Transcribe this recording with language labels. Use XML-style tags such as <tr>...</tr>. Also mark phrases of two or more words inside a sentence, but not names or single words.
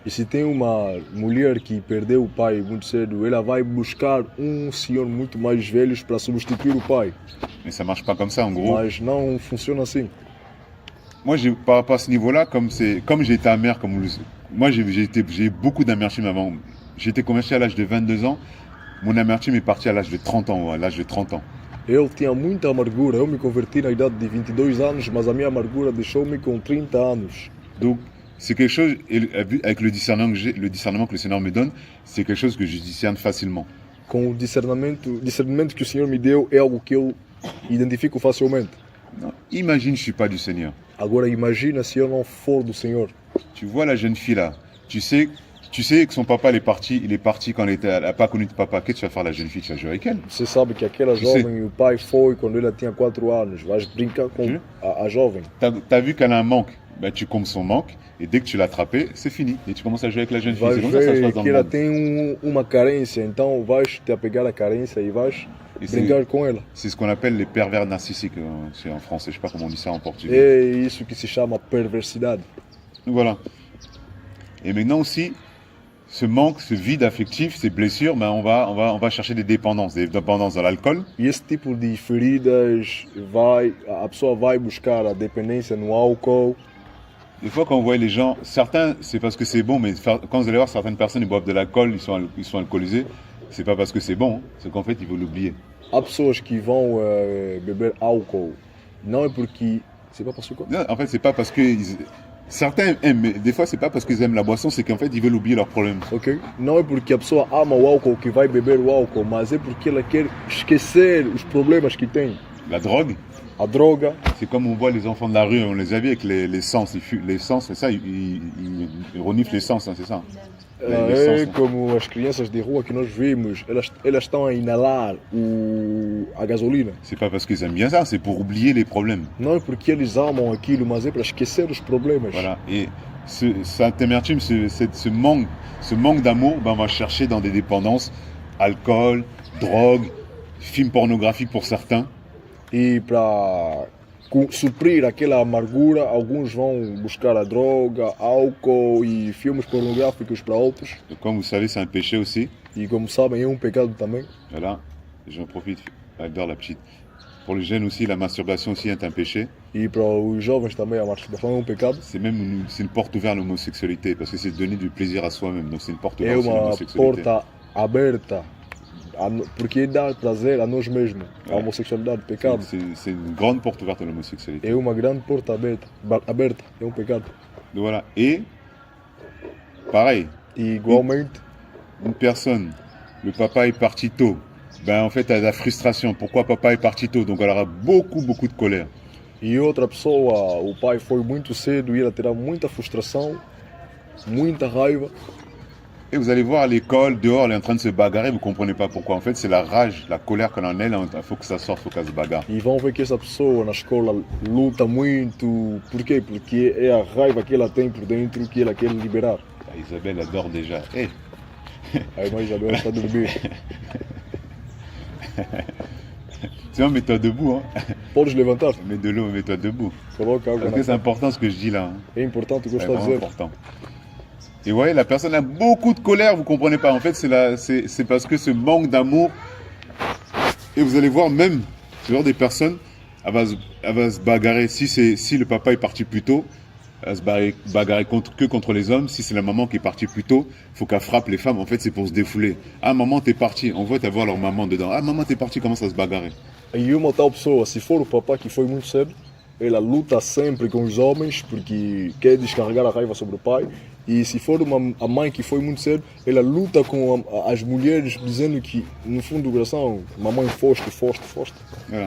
<pt>E se tem uma mulher que perdeu o pai muito cedo, ela vai buscar senhor muito mais velho para substituir o pai.</pt> <fr>Mais ça marche pas comme ça, en gros.</fr> <pt>Mas não funciona assim.</pt> <fr>Moi, par rapport à ce niveau-là, comme j'ai été amer, moi j'ai beaucoup d'amertume avant. J'ai été converti à l'âge de 22 ans. Mon amertume est partie à l'âge de 30 ans. À l'âge de 30 ans.</fr> <pt>Eu tinha muita amargura. Eu me converti na idade de 22 anos, mas a minha amargura deixou-me com 30 anos.</pt> <fr>Donc, c'est quelque chose, avec le discernement que le Seigneur me donne, c'est quelque chose que je discerne facilement.</fr> <pt>Com o discernimento que o Senhor me deu, é algo que eu identifico facilmente.</pt> <fr>Non, imagine, je ne suis pas du Seigneur.</fr> <pt>Agora imagina se eu não for do Senhor.</pt> <fr>Tu vois la jeune fille là, tu sais que son papa il est parti quand elle n'a pas connu de papa. Qu'est-ce que tu vas faire la jeune fille? Tu vas jouer avec elle?</fr> <pt>Você sabe que aquela jovem, o pai foi quando ela tinha 4 anos. Vais brincar com a jovem.</pt> <fr>T'as vu qu'elle a un manque, ben, tu combles son manque, et dès que tu l'as attrapé, c'est fini. Et tu commences à jouer avec la jeune fille.</fr> <pt>Vais</pt> <fr>C'est comme ça que ça se</fr> <pt>ver</pt> <fr>passe dans</fr> <pt>que</pt> <fr>le</fr> <pt>ela</pt> <fr>monde.</fr> <pt>tem uma carência, então vais te apegar à carência e vais</pt> <fr>Et</fr> <pt>brincar com ela.</pt> <fr>c'est ce qu'on appelle les pervers narcissiques c'est en français, je sais pas comment on dit ça en portugais.</fr> <pt>É isso que se chama perversidade.</pt> <fr>Donc voilà. Et maintenant aussi, ce manque, ce vide affectif, ces blessures, ben on va chercher des dépendances dans l'alcool.</fr> <pt>E esse tipo de feridas a pessoa vai buscar a dependência no álcool.</pt> <fr>Des fois, quand on voit les gens, certains, c'est parce que c'est bon, mais quand vous allez voir certaines personnes, ils boivent de l'alcool, ils sont alcoolisés, c'est pas parce que c'est bon, c'est qu'en fait, ils veulent l'oublier.</fr> <pt>Há pessoas que vão beber álcool. Não é porque...</pt> <fr>C'est pas parce que quoi? Non, en fait, c'est pas parce que certains aiment, mais des fois, c'est pas parce qu'ils aiment la boisson, c'est qu'en fait, ils veulent oublier leurs problèmes. Ok?</fr> <pt>Não é porque a pessoa ama o álcool que vai beber o álcool, mas é porque ela quer esquecer os problemas que tem.</pt> <fr>La drogue,</fr> <pt>A droga,</pt> <fr>c'est comme on voit les enfants de la rue, on les a vus avec les sens, les sens, c'est ça, ils reniflent les sens, hein, c'est ça.</fr> <pt>é como as crianças de rua que nós vimos, elas estão a inalar a gasolina.</pt> <fr>C'est pas parce qu'ils aiment bien ça, c'est pour oublier les problèmes.</fr> <pt>Não é porque eles amam aquilo, mas é para esquecer os problemas.</pt> <fr>Voilà. Et cette amertume, ce manque d'amour, ben on va chercher dans des dépendances, alcool, drogue, films pornographiques pour certains.</fr> <pt>E para suprir aquela amargura, alguns vão buscar a droga, álcool e filmes pornográficos para outros.</pt> <fr>Donc, comme vous savez, c'est un péché aussi.</fr> <pt>E como sabem, é um pecado também.</pt> <fr>Voilà. J'en profite, elle dort la petite. Pour les jeunes aussi, la masturbation aussi est un péché.</fr> <pt>E para os jovens também a masturbação é um pecado.</pt> <fr>C'est une porte ouverte à l'homosexualité, parce que c'est donner du plaisir à soi-même. Donc c'est une porte</fr> <pt>É</pt> <fr>ouverte à</fr> <pt>uma</pt> <fr>l'homosexualité.</fr> <pt>porta aberta, porque dá prazer a nós mesmos. A homossexualidade, pecado.</pt> <fr>C'est une grande porte ouverte à l'homosexualité.</fr> <pt>É uma grande porta aberta, é um pecado.</pt> <fr>Donc voilà. Et, pareil,</fr> <pt>E igualmente,</pt> <fr>une personne, le papa est parti tôt, ben en fait elle a de la frustration. Pourquoi papa est parti tôt? Donc elle aura beaucoup de colère.</fr> <pt>e outra pessoa, o pai foi muito cedo e ela terá muita frustração, muita raiva.</pt> <fr>Et vous allez voir à l'école, dehors, elle est en train de se bagarrer, vous comprenez pas pourquoi. En fait, c'est la rage, la colère qu'elle en elle, il faut que ça sorte, il faut qu'elle se bagarre.</fr> <pt>E vão ver que essa pessoa na escola luta muito. Por quê? Porque é a raiva que ela tem por dentro que ela quer liberar.</pt> <fr>Ah, Isabelle adore déjà. Hey.</fr> <pt>A irmã Isabel está a dormir.</pt> <fr>Sinon, mets-toi debout. Hein.</fr> <pt>Podes levantar,</pt> <fr>Mets de l'eau, mets-toi debout.</fr> <pt>coloca água</pt> <fr>Parce</fr> <pt>na</pt> <fr>que c'est</fr> <pt>cara.</pt> <fr>important ce que je dis là. Hein.</fr> <pt>É importante o que eu</pt> <fr>C'est</fr> <pt>estou a</pt> <fr>vraiment</fr> <pt>dizer.</pt> <fr>important. Et vous voyez, la personne a beaucoup de colère, vous comprenez pas. En fait, c'est parce que ce manque d'amour. Et vous allez voir même, ce genre des personnes, elle va se bagarrer. Si le papa est parti plus tôt, à se bagarrer que contre les hommes. Si c'est la maman qui est partie plus tôt, il faut qu'elle frappe les femmes. En fait, c'est pour se défouler. Ah, maman, t'es partie. On voit voir leur maman dedans. Ah, maman, t'es partie, commence à se bagarrer.</fr> <pt>E uma tal pessoa, se for o papá que foi muito cedo, ela luta sempre com os homens porque quer descarregar a raiva sobre o pai. E se for a mãe que foi muito cedo, ela luta com as mulheres dizendo que, no fundo do coração, mamãe foste.</pt> <fr>Voilà.</fr>